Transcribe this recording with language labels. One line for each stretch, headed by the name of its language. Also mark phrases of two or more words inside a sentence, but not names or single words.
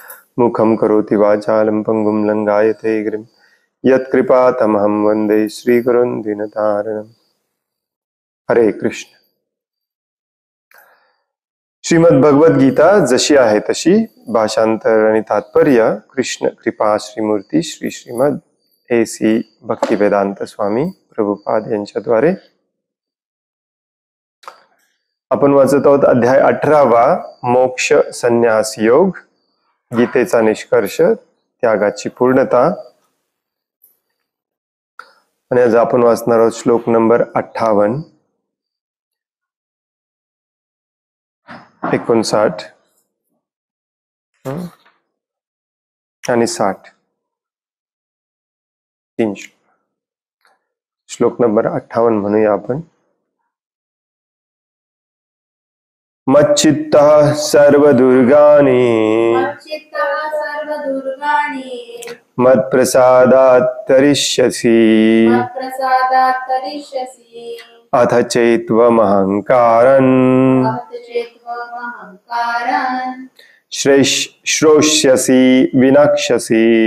Sanskrit: मुखं करोति वाचालं पंगुं लंघायते गिरिं यत्कृपातमहं वन्दे श्रीगुरुं दीनतारिणम्।
Marathi: हरे कृष्ण। श्रीमद भगवद गीता जशी आहे तशी, भाषांतर आणि तात्पर्य कृष्ण कृपा श्रीमूर्ती श्री श्रीमद AC भक्तिवेदांत स्वामी प्रभुपाद यांच्याद्वारे आपण वाचत आहोत अध्याय 18वा मोक्ष संन्यास योग, गीतेचा निष्कर्ष, त्यागाची पूर्णता। आणि आज आपण वाचणार आहोत श्लोक नंबर 58, 59 आणि 60, 3 श्लोक नंबर 58 म्हणूया आपण।
Sanskrit: मच्चित्तः सर्वदुर्गाणि मत्प्रसादात् तरिष्यसि अथ चेत्त्वमहङ्कारन् श्रोष्यसि विनक्ष्यसि।